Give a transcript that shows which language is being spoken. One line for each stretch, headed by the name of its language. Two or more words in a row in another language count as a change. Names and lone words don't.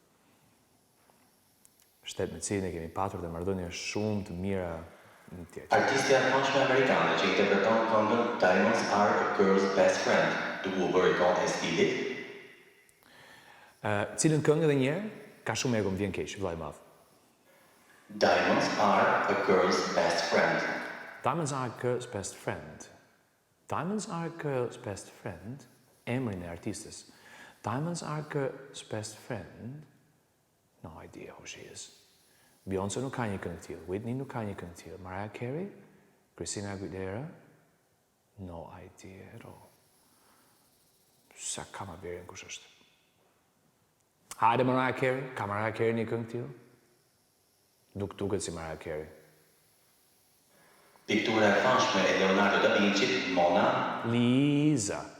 Albanian: Shtet me cilin e kemi patur dhe marrëdhënie shumë të mira në tjetër. Artistja e famshme amerikane që interpreton këngën Diamonds Are a Girl's Best Friend, duke u bërë ikonë e stilit? Cilën këngë edhe një herë? Ka shumë ego, më vjen keq, vllai i madh. Diamonds Are a Girl's Best Friend. Diamonds Are a Girl's Best Friend. Diamonds Are a Girl's Best Friend. Emrin e artistës. Diamonds Are a Girl's Best Friend.
English: No idea who she is.
Albanian: Beyoncé nuk ka një këngë të tillë. Whitney nuk ka një këngë të tillë.
English: Mariah Carey? Christina Aguilera? No idea at all.
Albanian: Sa ka ma verën kush është? Hajde Mariah Carey? Ka Mariah Carey një këngë të tillë? Nuk duket si Mariah Carey. Piktura e famshme e Leonardo da Vinci, Mona. Lisa.